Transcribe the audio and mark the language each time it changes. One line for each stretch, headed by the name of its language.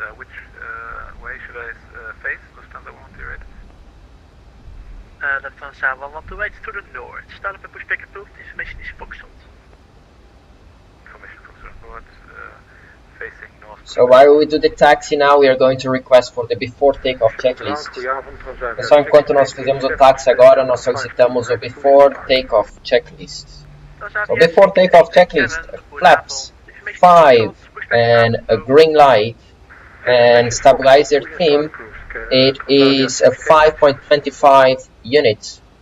English: Which way should I face? Lufthansa 108. Lufthansa 128 to the north. Start up and pushback approved. Information is focused. Information focused on board. Facing north. So while we do the taxi now, we are going to request for the before takeoff checklist.
Portuguese: Pessoal, enquanto nós fazemos o táxi agora, nós solicitamos o before takeoff checklist.
English: So before takeoff checklist, flaps 5 and a green light and stabilizer theme, it is a 5.25 units.